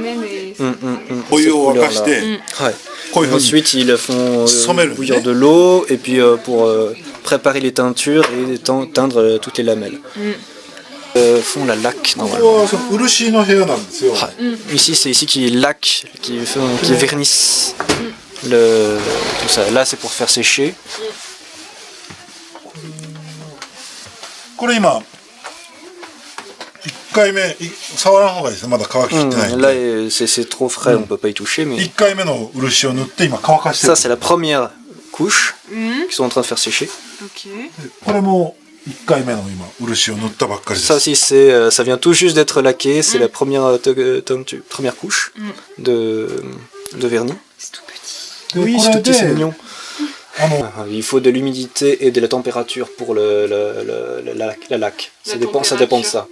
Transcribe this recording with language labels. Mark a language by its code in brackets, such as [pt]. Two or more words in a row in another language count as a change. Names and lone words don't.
[fr] Ensuite, ils font bouillir de l'eau, et puis pour préparer les teintures et teindre toutes les lamelles. Font la laque normalement. Ici, c'est ici qu'ils laquent, qu'ils vernissent. Tout ça. Là c'est pour faire sécher. [ja] これ今1回目触らん方がいいですね。まだ乾ききってないんで。 [fr] Là c'est trop frais, on peut pas y toucher, mais [ja] 1 回目の漆を塗って今乾かしてる。 [fr] ça c'est la première couche qu'ils sont en train de faire sécher. [ja] これも1回目の今漆を塗ったばっかりです。 [fr] Ça aussi ça vient tout juste d'être laqué, c'est la première couche de vernis. C'est tout petit. Oui, c'est tout petit, c'est mignon. Il faut de l'humidité et de la température pour la laque. Ça dépend de ça.